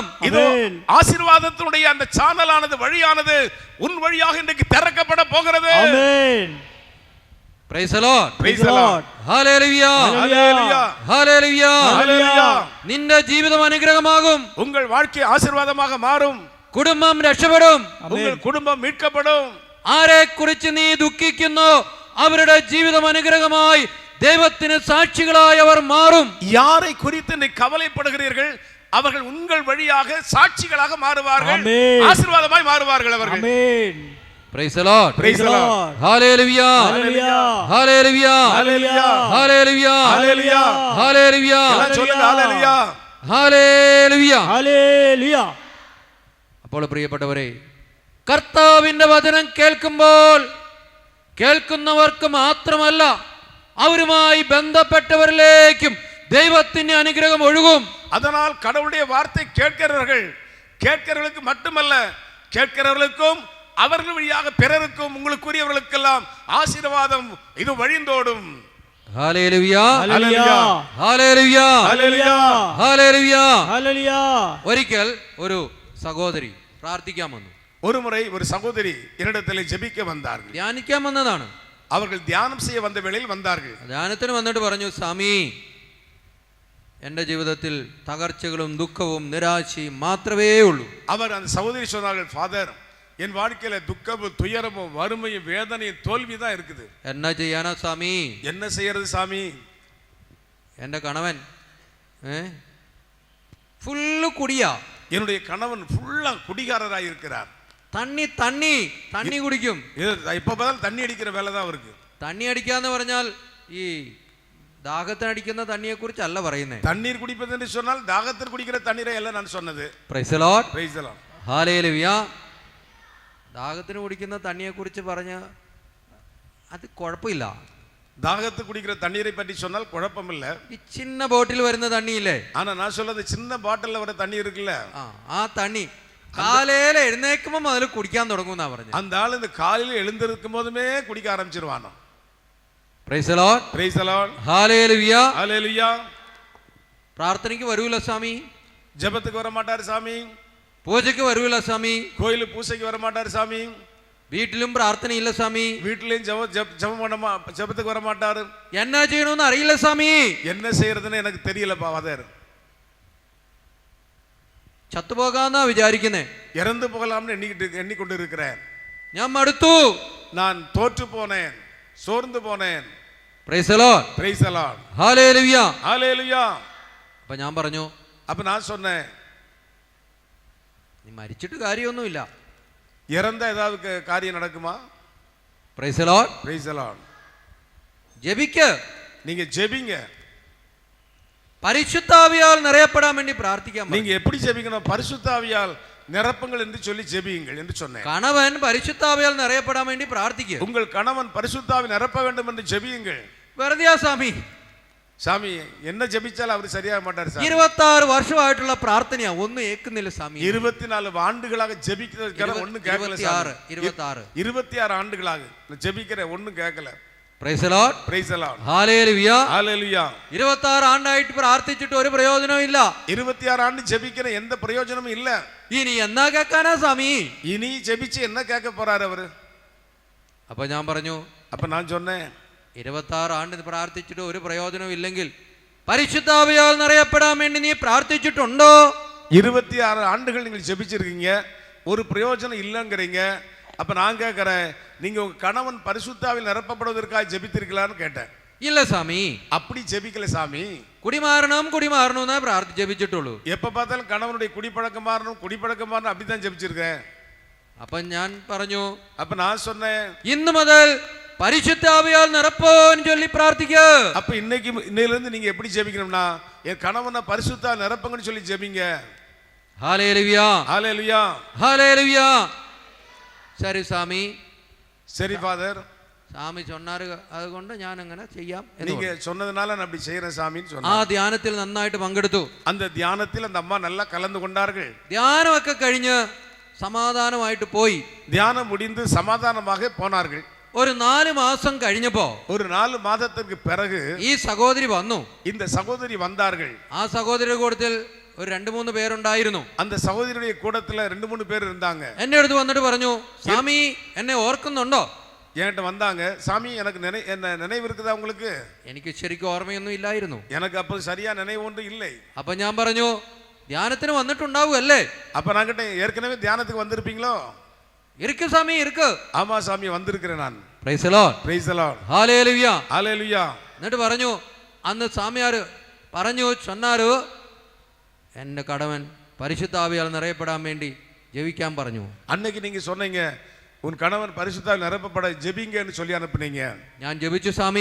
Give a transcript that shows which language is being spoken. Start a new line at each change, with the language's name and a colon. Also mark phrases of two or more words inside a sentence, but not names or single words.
Tamil: இது ஆசீர்வாதத்தினுடைய அந்த சானலானது, வழியானது உன் வழியாக இன்றைக்கு திறக்கப்பட போகிறது. ஆமென்.
English: Praise the Lord. Praise the Lord. Hallelujah. Hallelujah. Hallelujah. Hallelujah.
Malayalam: നിന്റെ ജീവിതം അനുഗ്രഹമാകും.
Tamil: உங்கள் வாழ்க்கை ஆசீர்வாதமாக மாறும்.
Malayalam: കുടുംബം രക്ഷപ്പെടും.
Tamil: உங்கள் குடும்பம் மீட்கப்படும்.
Malayalam: ആരെ കുറിച്ച് നീ ദുഃഖിക്കുന്നു അവരുടെ ജീവിതം അനുഗ്രഹമായി ദൈവത്തിന് സാക്ഷികളായി അവർ മാറും.
Tamil: யாரை குறித்து நீ கவலைப்படுகிறீர்கள், அவர்கள் உங்கள் வழியாக சாட்சிகளாக மாறுவார்கள், ஆசீர்வாதமாய் மாறுவார்கள் அவர்கள். ஆமென்.
English: Praise the Lord. Praise the Lord. Hallelujah. Hallelujah. Hallelujah. Hallelujah. Hallelujah. Hallelujah. Hallelujah.
Tamil: எல்லாம் சொல்லுங்க, ஹalleluya.
English: Hallelujah. Hallelujah.
Malayalam: അപ്പോൾ പ്രിയപ്പെട്ടവരെ, കർത്താവിന്റെ വചനം കേൾക്കുമ്പോൾ കേൾക്കുന്നവർക്ക് മാത്രമല്ല അവരുമായി ബന്ധപ്പെട്ടവരിലേക്കും ദൈവത്തിന്റെ അനുഗ്രഹം ഒഴുകും.
Tamil: அதனால் கடவுளுடைய வார்த்தை கேட்கிறவர்களுக்கு மட்டுமல்ல, கேட்கிறவர்களுக்கும் அவர்கள் வழியாக பிறருக்கும் உங்களுக்குரியவர்களுக்கெல்லாம் ஆசீர்வாதம் இது வழிந்தோடும்.
Malayalam: ഹല്ലേലൂയ. ഹല്ലേലൂയ. ഹല്ലേലൂയ. ഹല്ലേലൂയ. ഹല്ലേലൂയ.
English: Hallelujah.
Malayalam: ഒരിക്കൽ ഒരു സഹോദരി പ്രാർത്ഥിക്കാൻ വന്നു.
Tamil: ஒரு முறை ஒரு சகோதரி என்னிடத்தில் ஜெபிக்க வந்தார்கள்.
Malayalam: ധ്യാനിക്കാൻ വന്നതാണ്.
Tamil: அவர்கள் தியானம் செய்ய வந்த வேளையில் வந்தார்கள்.
Malayalam: ധ്യാനത്തിന് വന്നിട്ട് പറഞ്ഞു, സ്വാമി, എൻ്റെ ജീവിതത്തിൽ തകർച്ചകളും ദുഃഖവും നിരാശയും മാത്രമേ ഉള്ളൂ.
Tamil: அவர் அந்த சகோதரி சொன்னார்கள், ஃபாதர், என் வாழ்க்கையில துக்கமும் துயரமும் வறுமையும் வேதனையும் தோல்வி தான் இருக்குது.
Malayalam: എന്നാ ചെയ്യാനാ സ്വാമി?
Tamil: என்ன செய்யறது சாமி?
Malayalam: എൻ്റെ കണവൻ ഫുള്ള് കുടിയാ.
Tamil: என்னுடைய கணவன் ஃபுல்லா குடிகாரராக இருக்கிறார்.
Malayalam: തണ്ണി തണ്ണി തണ്ണി കുടിക്കും.
Tamil: இப்ப பார்த்தாலும் தண்ணி அடிக்கிற வேலை தான் அவருக்கு.
Malayalam: തണ്ണി അടിക്കാന്ന് പറഞ്ഞാൽ ഈ ദാഹത്തിനടിക്കുന്ന തണ്ണിയെ കുറിച്ചല്ല പറയുന്നത്.
Tamil: தண்ணீர் குடிப்பது என்று சொன்னால் தாகத்தில் குடிக்கிற தண்ணீரை எல்லாம் நான் சொன்னது.
English: Praise the Lord. Praise the Lord.
Malayalam: ഹല്ലേലൂയ. ദാഹത്തിന് കുടിക്കുന്ന തണ്ണിയെ കുറിച്ച് പറഞ്ഞ അത് കുഴപ്പമില്ല.
Tamil: தாகத்து குடிக்கிற தண்ணீரை பற்றி சொன்னால் குழப்பம் இல்ல.
Malayalam: ഈ ചിന്ന ബോട്ടിൽ വരുന്ന തണ്ണിയില്ലേ?
Tamil: ஆனா நான் சொல்றது சின்ன பாட்டில்ல வர தண்ணி இருக்குல்ல,
Malayalam: ആ തണ്ണി കാലയിൽ എഴുന്നേക്കുമ്പോ മുതൽ കുടിക്കാൻ തുടങ്ങുന്നാ പറഞ്ഞു.
Tamil: அந்த ஆள் இந்த காலையில் எழுந்திருக்கும் போதுமே குடிக்க ஆரம்பிச்சிருவானோ.
English: Praise the Lord. Praise the Lord. Hallelujah. Hallelujah.
Malayalam: പ്രാർത്ഥനയ്ക്ക് വരൂല സ്വാമി,
Tamil: ஜெபத்துக்கு வர மாட்டார் சாமி,
Malayalam: പൂജയ്ക്ക് വരൂല സ്വാമി,
Tamil: கோயிலுக்கு பூசைக்கு வர மாட்டார் சாமி,
Malayalam: വീട്ടിലും പ്രാർത്ഥനയില്ല സ്വാമി,
Tamil: வீட்டிலையும் ஜெபத்துக்கு வர மாட்டாரு.
Malayalam: എന്നാ ചെയ്യണമെന്ന് അറിയില്ല സ്വാമി,
Tamil: என்ன செய்யறதுன்னு எனக்கு தெரியலப்பா ஃபாதர்.
Malayalam: ചത്തുപോകാന്നാ വിചാരിക്കുന്നേ,
Tamil: இறந்து போகலாம்னு எண்ணிக்கொண்டு இருக்கிறேன்.
Malayalam: ഞാൻ മടുത്തു,
Tamil: நான் தோற்று போனேன், சோர்ந்து போனேன்.
English: Praise the Lord. Praise the Lord. Hallelujah. Hallelujah.
Malayalam: അപ്പൊ ഞാൻ പറഞ്ഞു,
Tamil: அப்ப நான் சொன்னேன்,
Malayalam: നീ മരിച്ചിട്ട് കാര്യമൊന്നുമില്ല.
Tamil: இறந்த ஏதாவது காரியம் நடக்குமா?
English: Praise the Lord. Praise the Lord.
Malayalam: ജപിക്ക്,
Tamil: நீங்க ஜெபிங்க.
Malayalam: പരിശുദ്ധാവിയാൽ നിറയപ്പെടാൻ വേണ്ടി പ്രാർത്ഥിക്കാൻ.
Tamil: நீங்க எப்படி ஜெபிக்கணும்? பரிசுத்த ஆவியால் நிரப்புங்கள் என்று சொல்லி ஜெபியுங்கள் என்று சொன்னேன்.
Malayalam: കണവൻ പരിശുദ്ധാവിയാൽ നിറയപ്പെടാൻ വേണ്ടി പ്രാർത്ഥിക്കുക.
Tamil: உங்கள் கணவன் பரிசுத்த ஆவி நிரப்ப வேண்டும் என்று ஜெபியுங்கள்.
Malayalam: വെറുതെയാ സ്വാമി,
Tamil: சாமி என்ன ஜெபிச்சாலும் அவர் சரியாக மாட்டார் சாமி.
Malayalam: 26 വർഷമായിട്ടുള്ള പ്രാർത്ഥനയാ, ഒന്നും ഏക്കുന്നില്ല സ്വാമി.
Tamil: 24 ஆண்டுகளாக ஜெபிக்கிறதுக்கு ஒண்ணும் கேட்கல சாமி. 26 ஆண்டுகளாக ஜெபிக்கிற ஒண்ணும் கேட்கல.
English: Praise the Lord. Praise the Lord. Hallelujah. Hallelujah.
Malayalam: 26 ആണ്ടായിട്ട് പ്രാർത്ഥിച്ചിട്ട് ഒരു പ്രയോജനവും ഇല്ല.
Tamil: 26 ஆண்டு ஜெபிக்கிற எந்த பிரயோஜனமும் இல்ல.
Malayalam: ഇനി എന്നാ കേൾക്കാനാ സ്വാമി?
Tamil: இனி ஜெபிச்சு என்ன கேட்க போறாரு அவரு?
Malayalam: അപ്പൊ ഞാൻ പറഞ്ഞു,
Tamil: அப்ப நான் சொன்னேன்,
Malayalam: 26 ആണ്ട് പ്രാർത്ഥിച്ചിട്ട് ഒരു പ്രയോജനവും ഇല്ലെങ്കിൽ പരിശുദ്ധാവിയാൽ നിറയപ്പെടാൻ വേണ്ടി നീ പ്രാർത്ഥിച്ചിട്ടുണ്ടോ?
Tamil: 26 ஆண்டுகள் நீங்கள் ஜெபிச்சிருக்கீங்க, ஒரு பிரயோஜனம் இல்லைங்கிறீங்க. அப்ப நான் கேட்கிறேன், நீங்க உங்க கணவன் பரிசுத்தாவில் நிரப்பப்படுவதற்காக ஜெபித்திருக்கலான்னு கேட்டேன். இல்ல சாமி, அப்படி ஜெபிக்கல சாமி. குடிமாறணும் ஜெபிச்சிட்டுள்ளൂ. எப்ப பார்த்தாலும் கணவனுடைய குடிப்பழக்கம் மாறணும் அப்படிதான் ஜெபிச்சிருக்கேன்.
Malayalam: അപ്പൊ ഞാൻ പറഞ്ഞു,
Tamil: அப்ப நான் சொன்னேன்,
Malayalam: ഇന്നു മുതൽ പരിശുദ്ധാവിയാൽ നിറപ്പോന്ന് ചൊല്ലി പ്രാർത്ഥിക്കുക.
Tamil: அப்ப இன்னையில இருந்து நீங்க எப்படி ஜெபிக்கணும்னா, என் கணவனை பரிசுத்தால் நிரப்புங்கன்னு சொல்லி ஜெபிங்க.
Malayalam: ഹല്ലേലൂയ,
Tamil: ஹalleluya, ഹല്ലേലൂയ. சரி சாமி, சரி ஃபாதர், சாமி சொன்னாரு,
Malayalam: അതുകൊണ്ട് ഞാൻ അങ്ങനെ ചെയ്യാം.
Tamil: நீங்க சொன்னதுனால நான் அப்படி செய்யறேன் சாமின்னு ആ சொன்னேன்.
Malayalam: ധ്യാനത്തിൽ നന്നായിട്ട് പങ്കെടുത്തു.
Tamil: அந்த தியானத்தில் அந்த அம்மா நல்லா கலந்து கொண்டார்கள்.
Malayalam: ധ്യാനമൊക്കെ കഴിഞ്ഞ് സമാധാനമായിട്ട് പോയി.
Tamil: தியானம் முடிந்து சமாதானமாக போனார்கள்.
Malayalam: ഒരു 4 മാസം കഴിഞ്ഞപ്പോ
Tamil: ஒரு 4 மாதத்திற்கு பிறகு
Malayalam: ഈ സഹോദരി വന്നു.
Tamil: இந்த சகோதரி வந்தார்கள்.
Malayalam: ആ സഹോദരിയുടെ കൂട്ടത്തിൽ ഒരു 2-3 പേരുണ്ടായിരുന്നു.
Tamil: அந்த சகோதரியுடைய கூட்டத்துல 2-3 பேர் இருந்தாங்க.
Malayalam: എന്റെ അടുത്ത് വന്നിട്ട് പറഞ്ഞു, സ്വാമി എന്നെ ഓർക്കുന്നുണ്ടോ?
Tamil: என்கிட்ட வந்தாங்க, சாமி எனக்கு என்ன நினைவு இருக்குதா உங்களுக்கு?
Malayalam: എനിക്ക് ശരിക്കും ഓർമ്മയൊന്നും ഇല്ലായിരുന്നു.
Tamil: எனக்கு அப்போ சரியா நினைவு ஒன்றும் இல்லை.
Malayalam: അപ്പൊ ഞാൻ പറഞ്ഞു, ധ്യാനത്തിന് വന്നിട്ടുണ്ടാവുമല്ലേ?
Tamil: அப்ப நான் கிட்ட ஏற்கனவே தியானத்துக்கு வந்திருப்பீங்களோ? இருக்கு சாமி, இருக்கு. ஆமா சாமி, வந்திருக்கிறேன் நான்.
English: Praise the Lord, Praise the Lord.
Malayalam: ഹല്ലേലൂയ.
English: Hallelujah.
Malayalam: എന്നിട്ട് പറഞ്ഞു, അന്ന് സ്വാമിയാര് പറഞ്ഞു சொன்னாரு, എന്റെ കടവൻ പരിശുദ്ധാവിയാൽ നിറയപ്പെടാൻ വേണ്ടി ജപിക്കാൻ പറഞ്ഞു.
Tamil: அன்னைக்கு நீங்க சொன்னீங்க, உன் கணவன் பரிசுத்தால் நிரப்பப்பட ஜெபிங்கன்னு சொல்லி அனுப்புனீங்க.
Malayalam: ഞാൻ ജപിച്ചു സ്വാമി.